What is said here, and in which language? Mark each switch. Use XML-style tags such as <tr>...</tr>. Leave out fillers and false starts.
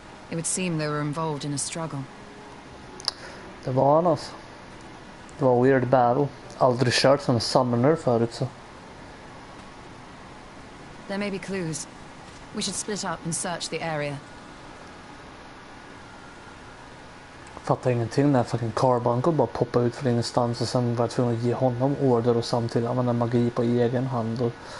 <en>It would seem they were involved in a struggle.</en> <sv>Det var han alltså. Det var</sv> <en>weird battle.</en> <sv>Aldrig kört som en summoner förut så.</sv> <en>There may be clues. We should split up and search the area.</en> <sv>Fattar ingenting när fucking Carbuncle bara poppade ut från ingenstans och sen var jag tvungen att ge honom order och samtidigt använda magi på egen hand och...</sv>